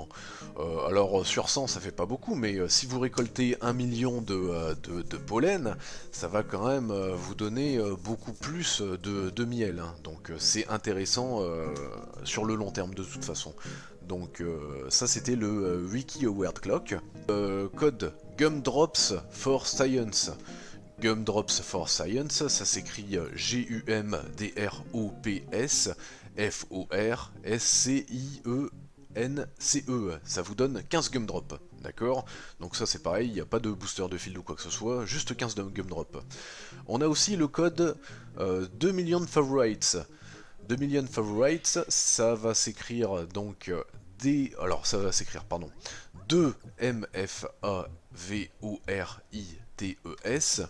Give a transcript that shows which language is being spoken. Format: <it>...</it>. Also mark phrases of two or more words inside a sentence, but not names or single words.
<fr>Alors sur 100, ça fait pas beaucoup, mais si vous récoltez 1 million de pollen, ça va quand même vous donner beaucoup plus de miel. Hein. Donc c'est intéressant sur le long terme de toute façon. Donc ça c'était le Wiki Award Clock. Code Gumdrops for Science. Gumdrops for Science, ça s'écrit G-U-M-D-R-O-P-S F-O-R-S-C-I-E-N-C-E. Ça vous donne 15 gumdrops, d'accord? Donc ça c'est pareil, il n'y a pas de booster de field ou quoi que ce soit, juste 15 gumdrops. On a aussi le code 2 million favorites. 2 million favorites, ça va s'écrire donc alors ça va s'écrire, pardon, 2 M-F-A-V-O-R-I-T-E-S.</fr>